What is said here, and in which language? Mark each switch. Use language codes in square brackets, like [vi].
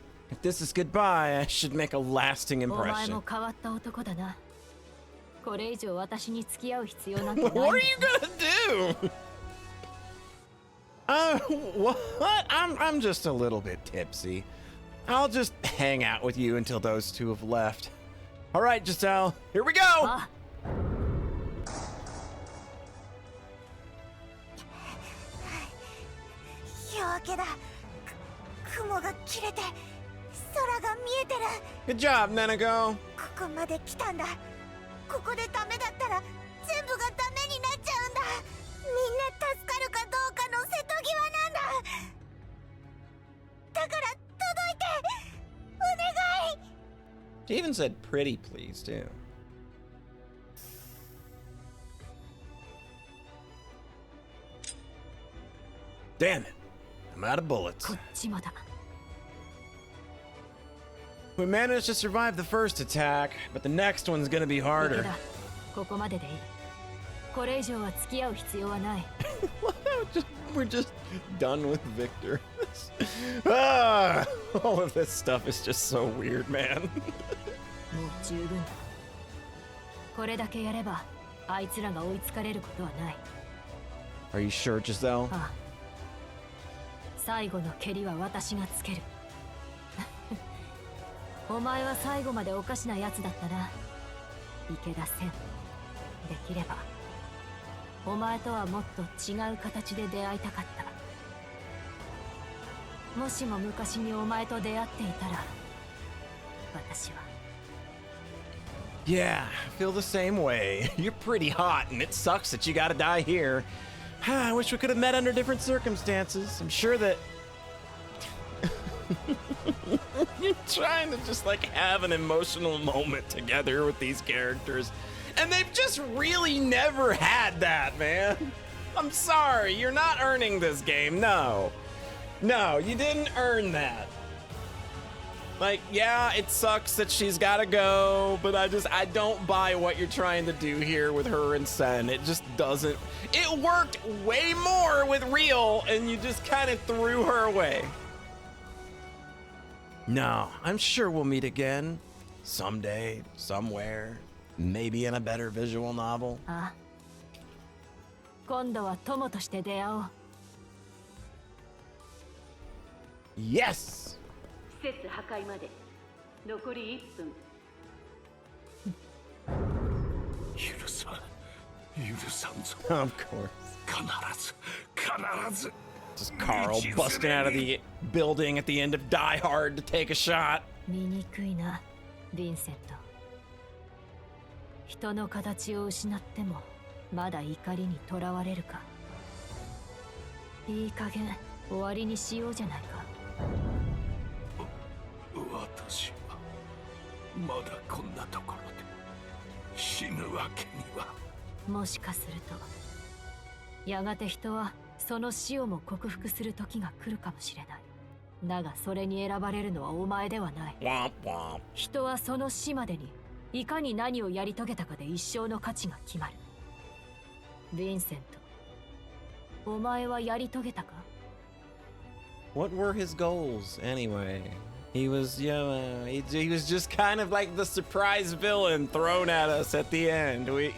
[en] If this is goodbye, I should make a lasting [ja] お前 [en] impression. [ja] も変わった男だな。これ以上私に付き合う必要なんてないん [en] What [ja] だ [en] are you gonna do? What? I'm just a little bit tipsy. I'll just hang out with you until those two have left. All right, Giselle, here we go. [ja] あ、やわけだ。雲が切れて空が見えてる。 [en] Good job, Neneko. [ja] ここまで来たんだ。ここでダメだったら全部がダメになっちゃうんだ。みんな助かるかどうかの瀬戸際なんだ。だから届いてお願い。 [en] She even said pretty please, too. Damn it. I'm out of bullets. [ja] こっちもだ。 [en] We managed to survive the first attack, but the next one's gonna be [ja] 池 [en] harder. [ja] 田、ここまででいい。これ以上は付き合う必要はない。 [en] We're just done with Victor. Ah, all of this stuff is just so weird, man. [ja] もう十分だ。これだけやればあいつらが追いつかれることはない。 [en] Are you sure, Giselle? [ja] ああ、最後の蹴りは私がつける。お前は最後までおかしなやつだったな、池田千。できればお前とはもっと違う形で出会いたかった。もしも昔にお前と出会っていたら、私は。 [en] Yeah, I feel the same way. You're pretty hot, and it sucks that you gotta die here. I wish we could have met under different circumstances. I'm sure that you're trying to just like have an emotional moment together with these characters, and they've just really never had that, man. I'm sorry, you're not earning this game. No, you didn't earn that. Like, yeah, it sucks that she's gotta go, but I don't buy what you're trying to do here with her and Sen. It just doesn't. It worked way more with Real, and you just kind of threw her away. No, I'm sure we'll meet again. Someday, somewhere. Maybe in a better visual novel. [ja] ああ、今度は友として出会おう。 [en] Yes! [ja] 施設破壊まで残り1分。許さんぞ。 [en] Of course. [ja] 必ず [en] Just Carl busting out of the building at the end of Die Hard to take a shot. [ja] 醜いな、ヴィンセント。人の形を失ってもまだ怒りにとらわれるか。いい加減終わりにしようじゃないか。私はまだこんなところで死ぬわけには。もしかするとやがて人はその死をも克服する時が来るかもしれない。だがそれに選ばれるのはお前ではない。 [en] Womp womp. [ja] 人はその死までにいかに何をやり遂げたかで一生の価値が決まる。ヴィンセント、お前はやり遂げたか？ [en] What were his goals anyway? He was, he was just kind of like the surprise villain thrown at us at the end.